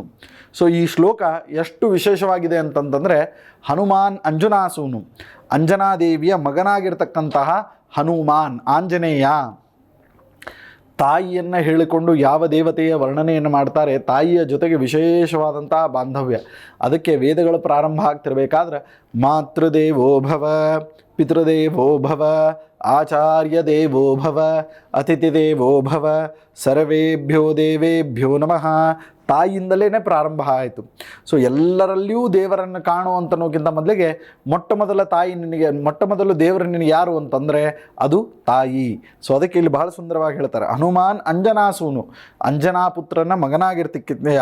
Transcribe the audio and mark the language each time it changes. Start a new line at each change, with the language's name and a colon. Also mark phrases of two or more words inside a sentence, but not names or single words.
Kannada: ಸೊ ಈ ಶ್ಲೋಕ ಎಷ್ಟು ವಿಶೇಷವಾಗಿದೆ ಅಂತಂತಂದರೆ ಹನುಮಾನ್ ಅಂಜನಾಸೂನು, ಅಂಜನಾದೇವಿಯ ಮಗನಾಗಿರ್ತಕ್ಕಂತಹ ಹನುಮಾನ್, ಆಂಜನೇಯ. ತಾಯಿಯನ್ನು ಹೇಳಿಕೊಂಡು ಯಾವ ದೇವತೆಯ ವರ್ಣನೆಯನ್ನು ಮಾಡ್ತಾರೆ, ತಾಯಿಯ ಜೊತೆಗೆ ವಿಶೇಷವಾದಂತಹ ಬಾಂಧವ್ಯ. ಅದಕ್ಕೆ ವೇದಗಳು ಪ್ರಾರಂಭ ಆಗ್ತಿರ್ಬೇಕಾದ್ರೆ
Sanskrit: ಮಾತೃದೇವೋ ಭವ, ಪಿತೃದೇವೋ ಭವ, ಆಚಾರ್ಯ ದೇವೋ ಭವ, ಅತಿಥಿ ದೇವೋ ಭವ, ಸರ್ವೇಭ್ಯೋ ದೇವೇಭ್ಯೋ ನಮಃ.
Kannada: ತಾಯಿಯಿಂದಲೇ ಪ್ರಾರಂಭ ಆಯಿತು. ಸೊ ಎಲ್ಲರಲ್ಲಿಯೂ ದೇವರನ್ನು ಕಾಣುವಂತನೋಕ್ಕಿಂತ ಮೊದಲಿಗೆ ಮೊಟ್ಟ ಮೊದಲು ದೇವರು ನಿನಗೆ ಯಾರು ಅಂತಂದರೆ ಅದು ತಾಯಿ. ಸೊ ಅದಕ್ಕೆ ಇಲ್ಲಿ ಬಹಳ ಸುಂದರವಾಗಿ ಹೇಳ್ತಾರೆ, ಹನುಮಾನ್ ಅಂಜನಾಸೂನು, ಅಂಜನಾ ಪುತ್ರನ ಮಗನಾಗಿರ್ತಿಕ್ಕಿದೆಯಾ.